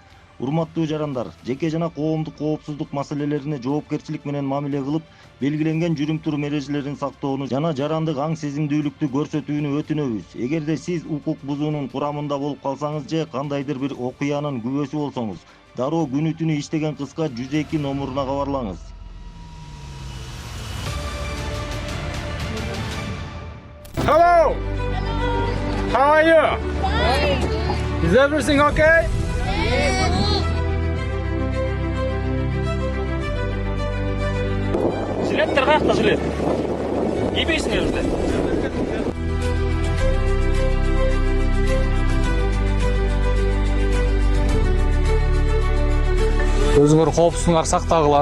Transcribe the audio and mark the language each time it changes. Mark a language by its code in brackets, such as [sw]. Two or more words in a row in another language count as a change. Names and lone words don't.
[ky] Урматтуу жарандар, жеке жана коомдук коопсуздук маселелерине жоопкерчилик менен мамиле кылып, белгиленген жүрүм-турум эрежелерин сактоону жана жарандык аң сезимдүүлүктү көрсөтүүнү өтүнөбүз. Эгерде сиз укук бузуунун курамында болуп калсаңыз же кандайдыр бир окуянын күбөсү болсоңуз, дароо күнү-түнү иштеген кыска 102 номуруна кабарлаңыз. [en] Hello! How are you? Is everything okay? [ky] Жилеттер каякта жилет? Кийбейсиңер бизде? Өзүңөр коопсуздугуңарды сактагыла.